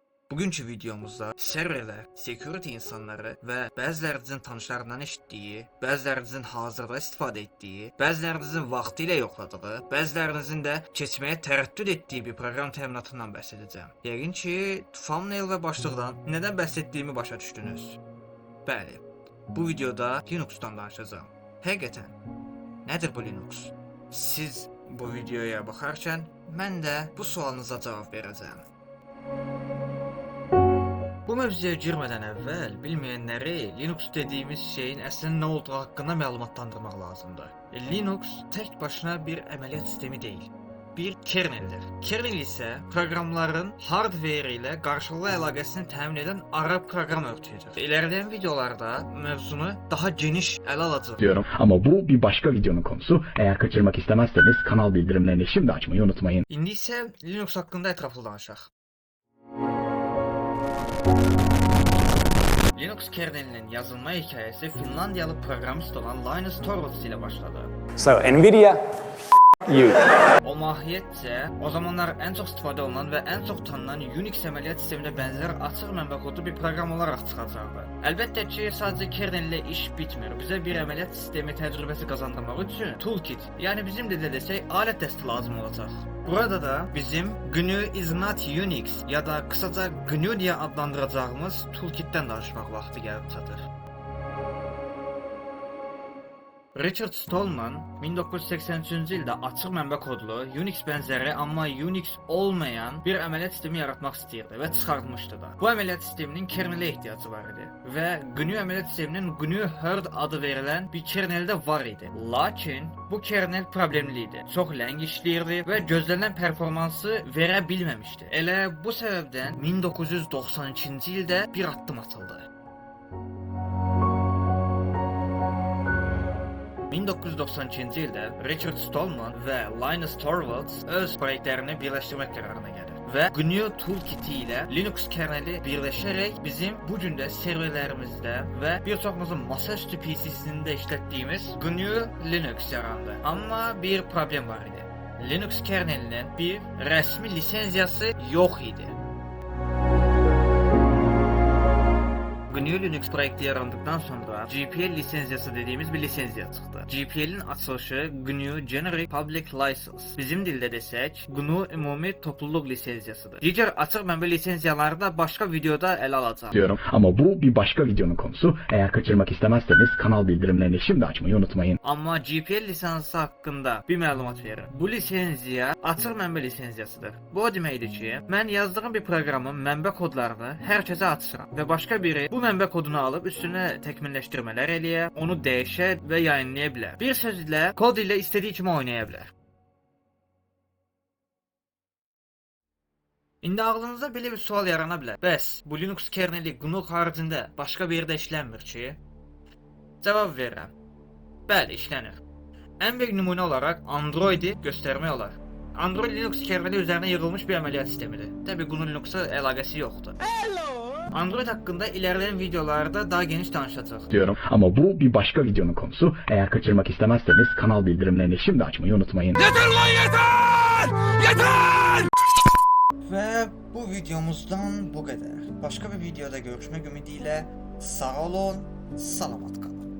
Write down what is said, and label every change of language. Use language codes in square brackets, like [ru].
[az] Bugünkü videomuzda serverler, security insanları və bəzilərinizin tanışlarından eşitdiyi, bəzilərinizin hazırda istifadə etdiyi, bəzilərinizin vaxtı ilə yoxladığı, bəzilərinizin də keçməyə tərəddüd etdiyi bir proqram təminatından bəhs edəcəm. Yəqin ki, thumbnail və başlıqdan nədən bəhs etdiyimi başa düşdünüz. Bəli, bu videoda Linux'dan danışacağım. Həqiqətən, nədir bu Linux? Siz bu videoya baxarkən mən də bu sualınıza cavab verəcəm. Bu mövzuya girmədən əvvəl bilməyənləri Linux dediyimiz şeyin əslində nə olduğu haqqında məlumatlandırmaq lazımdır. Linux tək başına bir əməliyyat sistemi deyil, bir kerneldir. Kernel isə proqramların hardware ilə qarşılıqlı əlaqəsini təmin edən ara proqram örtüyüdür. [tr] İlerleyen videolarda [az] mövzunu daha geniş ələ alacağıq [tr] diyorum. Ama bu bir başka videonun konusu. Eğer kaçırmak istemezseniz kanal bildirimlerini şimdi açmayı unutmayın. [az] İndi isə Linux haqqında ətraflı danışaq. [tr] Linux kernelinin yazılma hikayesi Finlandiyalı programist olan Linus Torvalds ile başladı. So Nvidia, you. [az] O mahiyyətcə o zamanlar ən çox istifadə olunan və ən çox tanınan Unix əməliyyat sisteminə bənzər açıq mənbə kodlu bir proqram olaraq çıxacaqdı. Əlbəttə ki, sadəcə kernel ilə iş bitmir. Bizə bir əməliyyat sistemi təcrübəsi qazandırmaq üçün toolkit, yəni bizim dildə desək alət dəsti lazım olacaq. Burada da bizim GNU is not Unix [tr] ya da kısaca GNU diye adlandıracağımız toolkit'ten [az] danışmaq vaxtı gəlib çatır. Richard Stallman 1983-cü ildə açıq mənbə kodlu, Unix bənzəri amma Unix olmayan bir əməliyyat sistemi yaratmaq istəyirdi və çıxartmışdı da. Bu əməliyyat sisteminin kernelə ehtiyacı var idi və GNU əməliyyat sisteminin GNU Herd adı verilən bir kernel də var idi. Lakin bu kernel problemli idi. Çox ləng işləyirdi və gözlənilən performansı verə bilməmişdi. Elə bu səbəbdən 1992-ci ildə bir addım atıldı. 1992-ci ildə Richard Stallman və Linus Torvalds öz proyektlərini birləşdirmək qərarına gəlir və GNU Toolkiti ilə Linux kerneli birləşərək bizim bu gün də serverlərimizdə və bir çoxumuzun masaüstü PC-sində işlətdiyimiz GNU Linux yarandı. Amma bir problem var idi. Linux kernelinin bir rəsmi lisenziyası yox idi. [tr] GNU Linux proyekti yarandıktan sonra GPL lisenziyası dediğimiz bir lisenziya çıktı. GPL'in açılışı GNU Generic Public License. [az] Bizim dilde desek GNU Ümumi Topluluk Lisenziyasıdır. Diğer açıq mənbə lisenziyaları da [tr] başka videoda ele alacağım. Diyorum. Ama bu bir başka videonun konusu. Eğer kaçırmak istemezseniz kanal bildirimlerini şimdi açmayı unutmayın. [az] Amma GPL lisansı haqqında bir məlumat verir. Bu lisenziya açıq mənbə lisenziyasıdır. Bu o deməkdir ki, mən yazdığım bir proqramın mənbə kodlarını hər kəsə açıram və başqa biri bu mənbə kodunu alıb üstünə təkmilləşdirmələr eləyə, onu dəyişə və yayınlaya bilər. Bir sözlə, kod ilə istədiyi kimi oynaya bilər. İndi ağlınızda belə bir sual yarana bilər. Bəs bu Linux kerneli GNU haricində başqa bir yerdə işlənmir ki? Cavab verirəm. Bəli, işlənir. Ən böyük nümunə olaraq Android'i göstərmək olar. Android Linux kerneli üzərinə yığılmış bir əməliyyat sistemidir. Təbii GNU Linux'a əlaqəsi yoxdur. [tr] Android hakkında ilerleyen videolarda daha geniş danışacağız. Diyorum. Ama bu bir başka videonun konusu. Eğer kaçırmak istemezseniz kanal bildirimlerini şimdi açmayı unutmayın. Yeter lan yeter! Yeter! Ve bu videomuzdan bu kadar. Başka bir videoda görüşmek ümidiyle sağ olun, salamat kalın.